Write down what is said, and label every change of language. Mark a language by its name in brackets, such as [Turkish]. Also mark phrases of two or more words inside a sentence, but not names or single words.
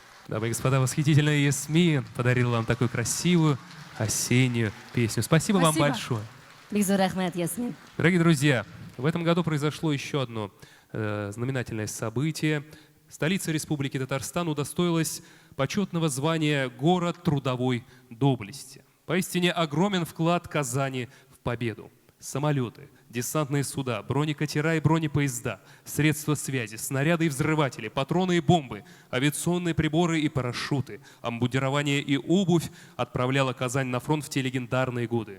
[Russian] Дамы и господа, восхитительная Ясмин подарила вам такую красивую осеннюю песню. Спасибо вам Спасибо. большое. [Tatar] Бик зур рахмат, Ясмин. [Russian] Дорогие друзья, в этом году произошло еще одно знаменательное событие. Столица Республики Татарстан удостоилась почетного звания «Город трудовой доблести». Поистине огромен вклад Казани в победу. Самолеты, десантные суда, бронекатера и бронепоезда, средства связи, снаряды и взрыватели, патроны и бомбы, авиационные приборы и парашюты, обмундирование и обувь отправляла Казань на фронт в те легендарные годы.